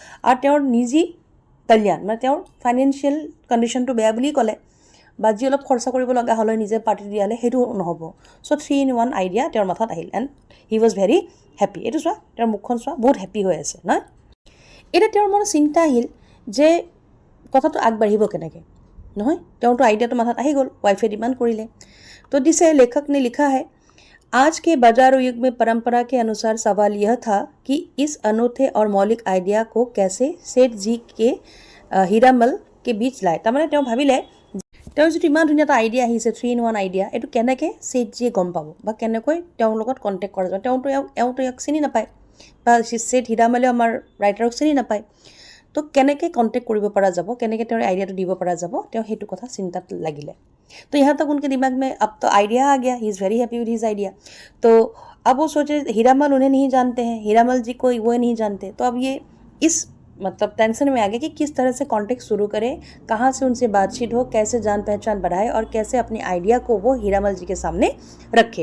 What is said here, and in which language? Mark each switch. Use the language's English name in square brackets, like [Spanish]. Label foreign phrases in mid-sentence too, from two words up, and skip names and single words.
[Assamese] আৰু তেওঁৰ নিজি কল্যাণ, মানে তেওঁৰ ফাইনেন্সিয়েল কণ্ডিশ্যনটো বেয়া বুলি ক'লে, বা যি অলপ খৰচা কৰিব লগা হ'লে নিজে পাৰ্টি দিয়ালে সেইটো নহ'ব। চ' 3-in-1 আইডিয়া তেওঁৰ মাথাত আহিল [English] and he was very happy. [Assamese] এইটো চোৱা, তেওঁৰ মুখখন চোৱা, বহুত হেপ্পী হৈ আছে নহয়। এতিয়া তেওঁৰ মনত চিন্তা আহিল যে কথাটো আগবাঢ়িব কেনেকৈ, নহয়, তেওঁৰতো আইডিয়াটো মাথাত আহি গ'ল, ৱাইফে ডিমাণ্ড কৰিলে। তো দিছে, [Hindi] लेखक ने लिखा है, आज के बाजार युग में परंपरा के अनुसार सवाल यह था कि इस अनोखे और मौलिक आइडिया को कैसे सेठ जी के हीरामल के बीच लाए। [Assamese] তাৰমানে তেওঁ ভাবিলে তেওঁৰ যিটো ইমান ধুনীয়া এটা আইডিয়া আহিছে 3-in-1 আইডিয়া, এইটো কেনেকৈ ছেঠজিয়ে গম পাব বা কেনেকৈ তেওঁৰ লগত কণ্টেক্ট কৰা যাব। তেওঁতো ইয়াক চিনি নাপায়, বা ছেঠ হীৰামলেও আমাৰ ৰাইটাৰক চিনি নাপায়। তো কেনেকৈ কণ্টেক্ট কৰিব পৰা যাব, কেনেকৈ তেওঁৰ আইডিয়াটো দিব পৰা যাব, তেওঁ সেইটো কথা চিন্তাত লাগিলে। [Hindi] तो यहाँ तक उनके दिमाग में अब तो आइडिया आ गया, [English] he is very happy with his idea. [Hindi] तो अब वो सोचे हीरामल उन्हें नहीं जानते हैं, हीरामल जी को वो नहीं जानते, तो अब ये इस मतलब टेंशन में आ गया कि किस तरह से कॉन्टेक्ट शुरू करें, कहाँ से उनसे बातचीत हो, कैसे जान पहचान बढ़ाए और कैसे अपने आइडिया को वो हीरामल जी के सामने रखे।